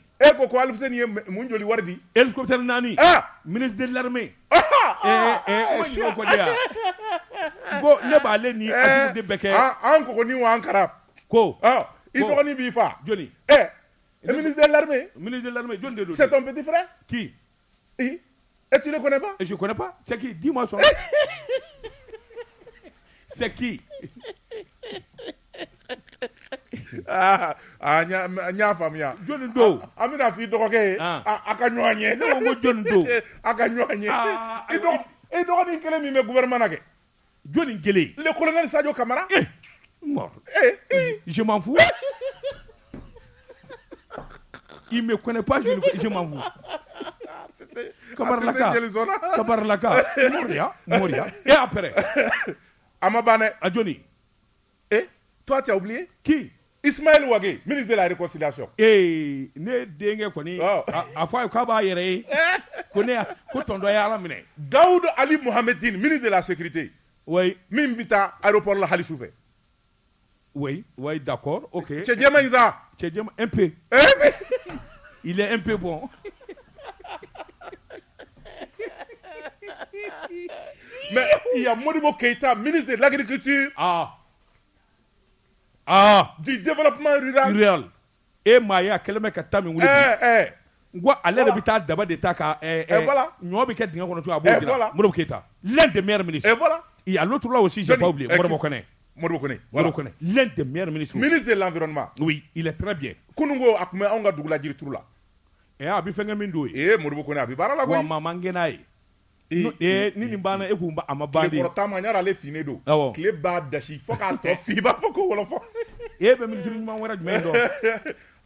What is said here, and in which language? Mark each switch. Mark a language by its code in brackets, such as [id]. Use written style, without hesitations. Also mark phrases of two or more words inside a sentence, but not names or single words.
[bm] e ko Alfuseni ye mun joli wari di [fr] hélicoptère 4 ministre de l'armée [bm] o siɲɛ ko de yan ko ne b'ale ni Assimi de bɛɛ kɛ an kɔgɔnin wa an kara ko i dɔgɔnin b'i fa jɔnni [fr] ministre de l'armée [bm] jɔnni de don [fr] c'est ton petit frère qui et tu le connais pas je connais pas c'est qui dis-moi son c'est qui [bm] ɲ'a faamuya jɔnni don an bɛna f'i dɔgɔkɛ ye a ka ɲɔgɔn ye ne ko jɔnni don a ka ɲɔgɔn ye i dɔgɔnin kelen min bɛ gouvernement na kɛ jɔnni kelen [fr] le colonel Sadio Kamara je m'en fous il me connaît pas je m'en fous Kabarlaka Moria et après Amabane [bm] a jɔnni [fr] toi tu as oublié qui Ismaël Ouagé ministre de la réconciliation [bm] ne denkɛ kɔni a fɔ a ye k'a b'a yɛrɛ ye ko tɔntɔn ye Ala minɛ [fr] Daoud Ali Mohamedine ministre de la sécurité oui [bm] min bɛ taa aéroport la hali sufɛ [fr] oui d'accord ok [bm] cɛ jɛman in sa cɛ jɛman [fr] un peu il est un peu bon mais il y a Modibo Keïta ministre de l'agriculture du développement rural [bm] maa ye a kɛlen bɛ ka taa min wuli n ko ale yɛrɛ bɛ taa daba de ta ka ɲɔ bɛ kɛ dingɛ kɔnɔ cogo a b'o dilan Modibo Keïta [fr] l'un des meilleurs ministres et à l'autre là aussi j'ai pas oublié Modibo Koné l'un des meilleurs ministres ministre de l'environnement oui il est très bien [bm] kunungo a tun bɛ anw ka dugu la jirituru la a bɛ fɛnkɛ min don ye Modibo Koné a bɛ baara la koyi wa maa man gɛn n'a ye ni nin banna e kun a ma ban de tile kɔrɔta ma n yɛrɛ ale finnen don tile b'a dasi fo k'a tɔ fin i b'a fɔ ko wɔlɔfɔ e bɛ ministre ɲuman wɛrɛ jumɛn dɔn